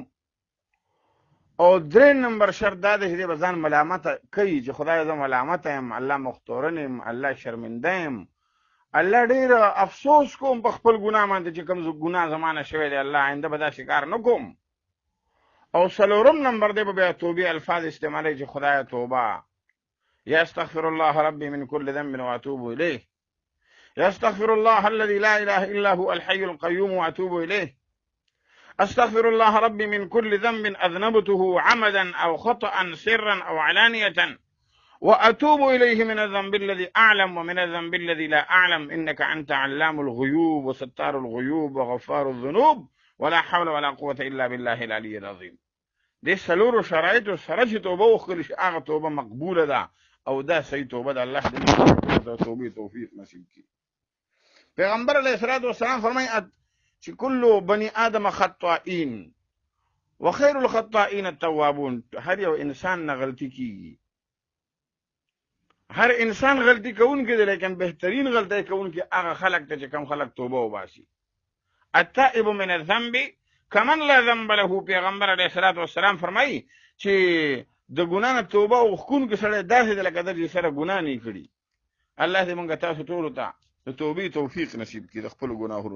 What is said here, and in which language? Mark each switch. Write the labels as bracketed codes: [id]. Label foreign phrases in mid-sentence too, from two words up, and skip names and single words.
[ps] او درې نمبر شرط دا دی چې دی به ځان ملامته کوي چې خدایه زه ملامته یم، الله مختورن یم، الله شرمنده یم، الله ډېر افسوس کوم په خپل ګناه باندې چې کوم ګناه زما نه شوی دی، الله آینده به داسې کار نه کوم. او 4 نمبر دی به بیا توبې الفاظ استعمالوي چې خدایه توبه، یا [ar] استغفر الله ربي من كل ذنب واتوب اليه، یا استغفر الله الذي لا اله الا هو الحي القيوم واتوب اليه، استغفر الله ربي من كل ذنب اذنبته عمدا او خطأ سرا او علانية واتوب اليه من الذنب الذي اعلم ومن الذنب الذي لا اعلم انك انت علام الغيوب وستار الغيوب وغفار الذنوب ولا حول ولا قوة الا بالله العلي العظيم. [ps] دې 4 شرایطو سره چې توبه وکړي شي هغه توبه مقبوله ده او دا صحیح توبه ده. الله دې د توبې توفیق نصیب کړي. پیغمبر [ar] علیه الصلاة والسلام [ps] فرمایي چې [ar] کل بني آدم خطائین وخیر الخطائین التوابون. [ps] هر یو انسان نه غلطي کیږي، هر انسان غلطي کوونکی دی، لیکن بهترین غلطي کوونکی هغه خلق ته چې کوم خلق توبه وباسي. [ar] التائب من الذنب کمن لا ذنب له. [ps] پیغمبر [ar] علیه الصلاة والسلام [ps] فرمایي چې د ګناه نه توبه وکړونکی سړی داسې دی لکه د چې سره ګناه نه کړي. الله دې موږ تاسو ټولو ته د توبې توفیق نصیب کړي د خپلو ګناهونو